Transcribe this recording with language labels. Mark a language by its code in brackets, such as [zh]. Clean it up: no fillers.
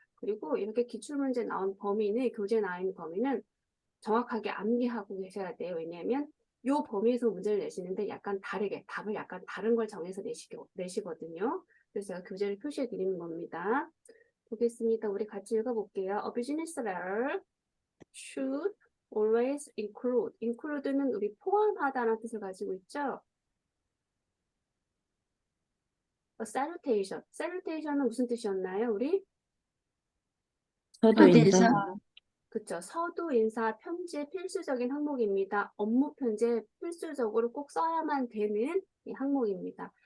[ko] 그리고 이렇게 기출문제 나온 범위는, 교재에 나와 있는 범위는 정확하게 암기하고 계셔야 돼요. 왜냐하면 이 범위에서 문제를 내시는데 약간 다르게, 답을 약간 다른 걸 정해서 내시거든요. 그래서 제가 교재를 표시해 드리는 겁니다. 보겠습니다. 우리 같이 읽어볼게요. [en] A business letter should always include. [ko] include는 우리 포함하다라는 뜻을 가지고 있죠. [en] A salutation. [ko] salutation은 무슨 뜻이었나요, 우리? 서두 인사. 그쵸. 서두 인사 편지의 필수적인 항목입니다. 업무 편지에 필수적으로 꼭 써야만 되는 이 항목입니다.